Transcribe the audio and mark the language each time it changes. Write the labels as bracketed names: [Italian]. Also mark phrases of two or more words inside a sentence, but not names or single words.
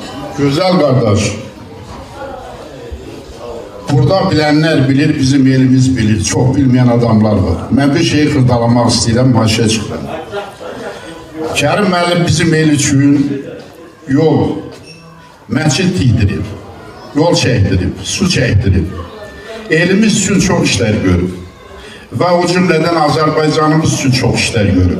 [Turkish] Güzel kardeş. Burada bilenler bilir, bizim elimiz bilir. Çok bilmeyen adamlar var. Ben bir şeyi [Azerbaijani] xırdalamaq istəyirəm, haşa çıxıram. Kərim müəllim bizim el üçün yol, məscid tikdirib, yol çəkdirib, su çəkdirib. Elimiz üçün çox işlər görüb. Və o cümlədən Azərbaycanımız üçün çox işlər görüb.